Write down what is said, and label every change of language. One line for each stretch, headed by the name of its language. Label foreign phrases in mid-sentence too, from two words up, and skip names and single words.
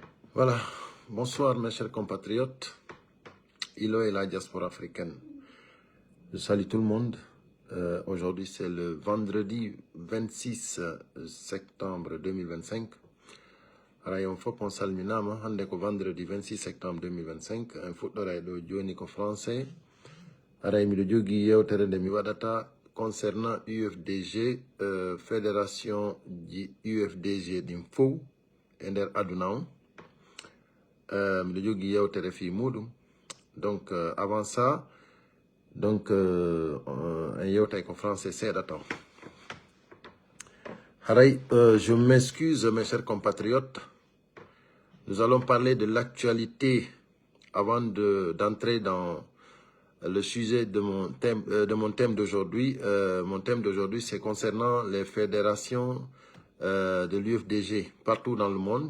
French: Voilà, bonsoir mes chers compatriotes, Ilo et la diaspora africaine. Je salue tout le monde. Aujourd'hui c'est le vendredi 26 septembre 2025. Alors, faut qu'on
Fula: salminama, hande ko vendredi 26 septembre 2025. Un fuɗɗora ɗo joni ko français. Aray miɗo jogi yewtere nde mi waɗata concernant UFDG, fédération UFDG ɗin fof e nder aduna on. Miɗo jogi yewtere fi muɗum.
French: Donc avant ça, donc
Fula: un yewtay ko français seeɗa taw. Haray,
French: je m'excuse mes chers compatriotes. Nous allons parler de l'actualité avant d'entrer dans le sujet de mon thème d'aujourd'hui. Mon thème d'aujourd'hui, c'est concernant les fédérations de l'UFDG partout dans le monde.